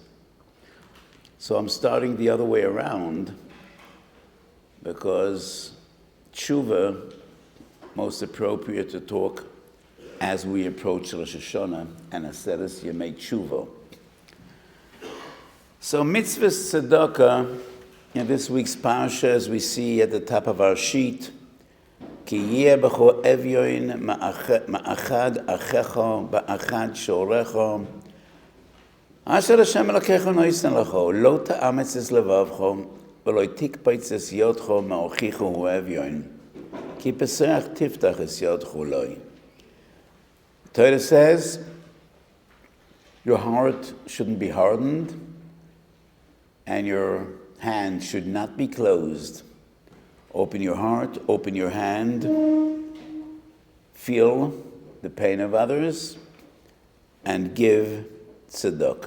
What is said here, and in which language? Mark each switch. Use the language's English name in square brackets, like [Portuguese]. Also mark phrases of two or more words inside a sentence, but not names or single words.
[English] So I'm starting the other way around, because Tshuva, most appropriate to talk as we approach Rosh Hashanah and [Hebrew] עשרת ימי תשובה. [English] So [Hebrew] מצוה צדקה [English] in this week's parsha, as we see at the top of our sheet, [Hebrew] כי יהיה בך אביון מאחד אחיך באחד שעריך אשר ה' אלהיך נתן לך לא תאמץ את לבבך ולא תקפץ את ידך מאחיך הוא אביון כי פתח תפתח את ידך לו. [English] Torah says your heart shouldn't be hardened, and your hand should not be closed. Open your heart, open your hand, feel the pain of others, and give tzedakah.